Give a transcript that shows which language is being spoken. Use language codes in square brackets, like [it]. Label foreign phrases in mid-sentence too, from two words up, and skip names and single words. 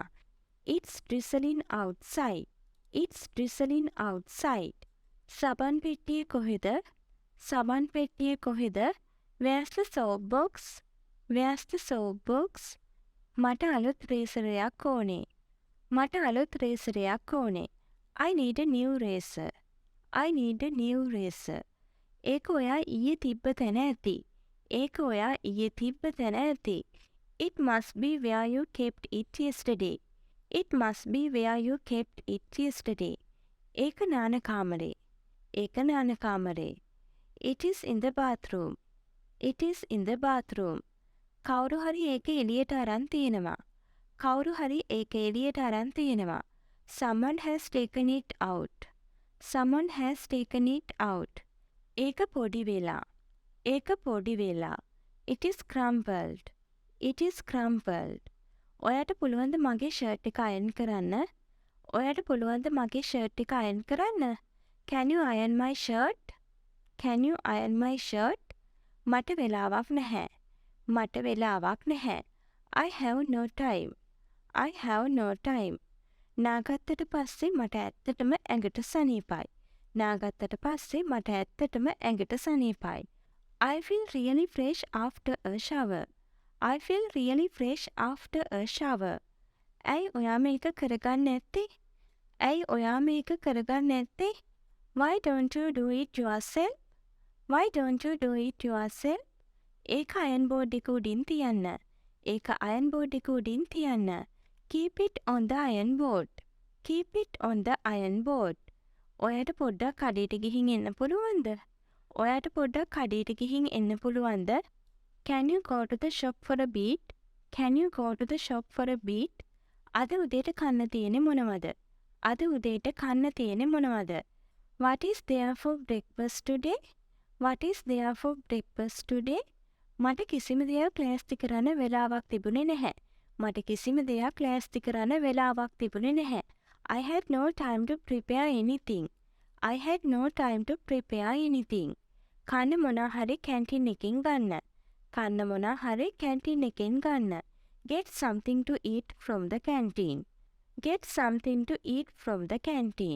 [en] It's drizzling outside. It's drizzling outside. [si] සබන් පෙට්ටිය කොහෙද? සබන් පෙට්ටිය කොහෙද? [en] Where's the soap box? Where's the soap box? [si] මට අලුත් රේසරයක් ඕනේ. මට අලුත් රේසරයක් ඕනේ. [en] I need a new razor. I need a new razor. [si] ඒක ඔයා ඊයේ තිබ්බ තැන ඇති. ඒක ඔයා ඊයේ තිබ්බ තැන ඇති. [en] It must be where you kept it yesterday. It must be where you kept it yesterday. [si] ඒක නාන කාමරේ. ඒක නාන කාමරේ. [en] It is in the bathroom. It is in the bathroom. [si] කවුරු හරි ඒක එළියට අරන් තියෙනවා. කවුරු හරි ඒක එළියට අරන් තියෙනවා. [en] Someone has taken it out. Someone has taken it out. [si] ඒක පොඩි වෙලා. ඒක පොඩි වෙලා. [en] It is crumpled. It is crumpled. [si] ඔයාට පුළුවන්ද මගේ ෂර්ට් එක අයන් කරන්න? ඔයාට පුළුවන්ද මගේ ෂර්ට් එක අයන් කරන්න? [en] Can you iron my shirt? Can you iron my shirt? [si] මට වෙලාවක් නැහැ. මට වෙලාවක් නැහැ. [en] I have no time. I have no time. [si] නාගත්තට පස්සේ මට ඇත්තටම ඇඟට සනීපයි. නාගත්තට පස්සේ මට ඇත්තටම ඇඟට සනීපයි. [en] I feel really fresh after a shower. I feel really fresh after a shower. [si] ඇයි ඔයා මේක කරගන්න නැත්තේ? ඇයි ඔයා මේක කරගන්න නැත්තේ? [en] Why don't you do it yourself? Why don't you do it yourself? [si] ඒක [en] iron board [si] එක උඩින් තියන්න. ඒක [en] iron board [si] එක උඩින් තියන්න. [en] Keep it on the iron board. Keep it on the iron board. [si] ඔයාට පොඩ්ඩක් කඩේට ගිහින් එන්න පුළුවන්ද? ඔයාට පොඩ්ඩක් කඩේට ගිහින් එන්න පුළුවන්ද? [en] Can you go to the shop for a bit? Can you go to the shop for a bit? [si] අද උදේට කන්න තියෙන්නේ මොනවද? අද උදේට කන්න තියෙන්නේ මොනවද? [en] What is there for breakfast today? What is there for breakfast today? [si] මට කිසිම දෙයක් ලෑස්ති කරන්න වෙලාවක් තිබුණේ නැහැ. මට කිසිම දෙයක් ලෑස්ති කරන්න වෙලාවක් තිබුණේ නැහැ. [en] I had no time to prepare anything. I had no time to prepare anything. [si] කන්න මොනා හරි කැන්ටින් එකෙන් ගන්න. කන්න මොනා හරි කැන්ටින් එකෙන් ගන්න. [en] Get something to eat from the canteen. Get something to eat from the canteen.